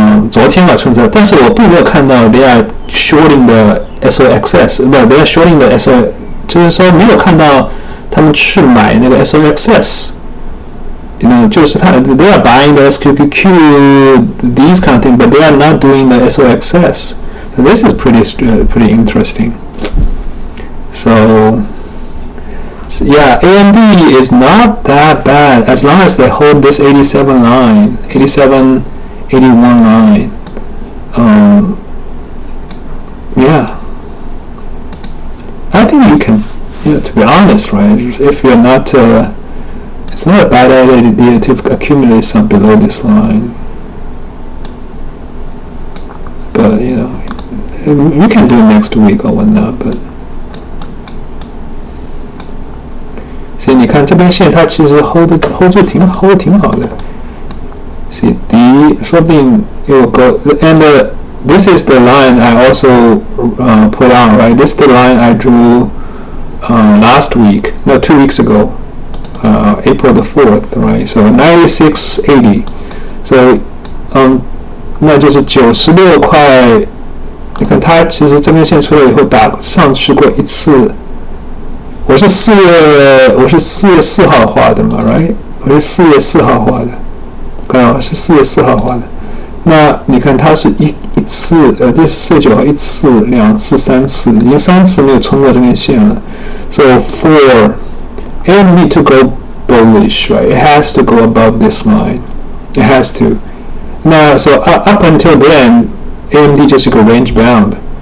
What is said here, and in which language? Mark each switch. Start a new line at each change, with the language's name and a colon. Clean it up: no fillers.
Chinese: 昨天吧出的，但是我并没有看到
English: they are shorting the SOXS，
Chinese: 不 ，
English: they are shorting the SO，
Chinese: 就是说没有看到他们去买那个 SOXS。就是
English: they are buying the SQQQ, these kind of things, but they are not doing the SOXS. So this is pretty interesting. So yeah, AMD is not that bad as long as they hold this 87 line, 81 line. Yeah, I think you can, to be honest, right? If you're not it's not a bad idea to accumulate some below this line, but you can do it next week or whatnot.
Chinese: But 所以你看这边线它其实 hold 住挺好的。
English: See,
Chinese: 说不定
English: it will go, and this is the line I also put on, right? This is the line I drew last week, no, 2 weeks ago. April the 4th, right? So 96.80. So
Chinese: 那就是96块。你看它其实这根线出来以后打上去过一次。我是4月4号画的嘛 ，right？我是4月4号画的，看到是4月4号画的。那你看它是一次，这是4月9号一次、2次、3次，已经3次没有冲过这根线了。
English: So for AMD to go bullish, right? It has to go above this line. It has to. Now, so up until then, AMD
Chinese: 就是个
English: range bound.